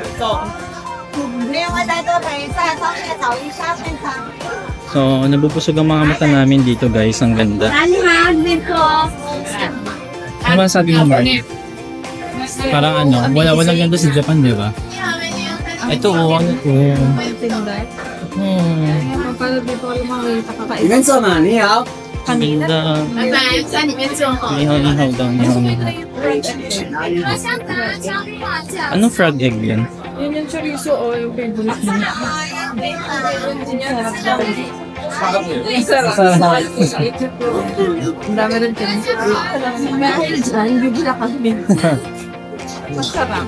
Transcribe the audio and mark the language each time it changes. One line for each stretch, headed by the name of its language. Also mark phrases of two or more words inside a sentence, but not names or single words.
Filipino: So, nabubusog ang mga mata namin dito, guys. Ang ganda. Ano ba sabi mo, Mark? Parang ano, walang ganda sa Japan, di ba? Ito, ano to? Paano dito ko makikita kakain?
Chinese: 你们做吗？你好。
Filipino: Kanina. Nihaw-nihaw daw. Nihaw-nihaw. Anong
English: frog egg
Filipino: yan? Yun yung chorizo o yung favorite niya. Sarap. Ang dami rin Masarap.